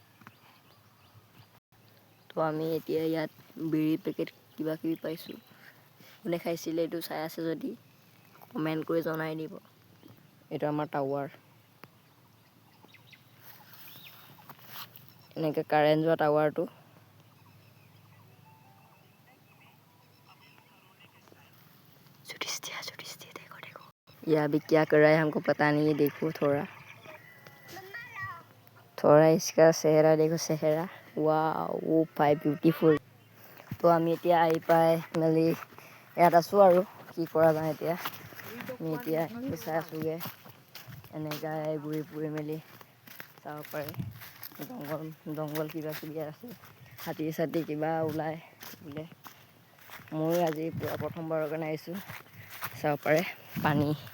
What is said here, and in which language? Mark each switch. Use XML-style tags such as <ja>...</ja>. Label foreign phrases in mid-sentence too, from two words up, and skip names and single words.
<as>তো আমি এতিয়া ইয়াত বিড়ি পেকেট কিবা কিবি পাইছো কোনে খাইছিলে এইটো চাই আছে যদি কমেন্ট কৰি জনাই দিব এটা আমাৰ টাৱাৰ এনেকে কাৰেন্ট যোৱা টাৱাৰটো</as> <hi>देखो ये अभी क्या कर रहा है हमको पता नहीं है देखो थोड़ा इसका चेहरा देखो चेहरा वाओ भाई ब्यूटीफुल तो</hi> <as>আমি এতিয়া আহি পাই মেলি ইয়াত আছো আৰু কি কৰা যায় এতিয়া আমি এতিয়া চাই আছোগে এনেকা ঘূৰি ফুৰি মেলি চাব পাৰে জংঘল কিবা কিবি আছে হাতী চাতি কিবা ওলাই বোলে মই আজি পুৰা প্ৰথমবাৰৰ কাৰণে আহিছো চাব পাৰে পানী</as>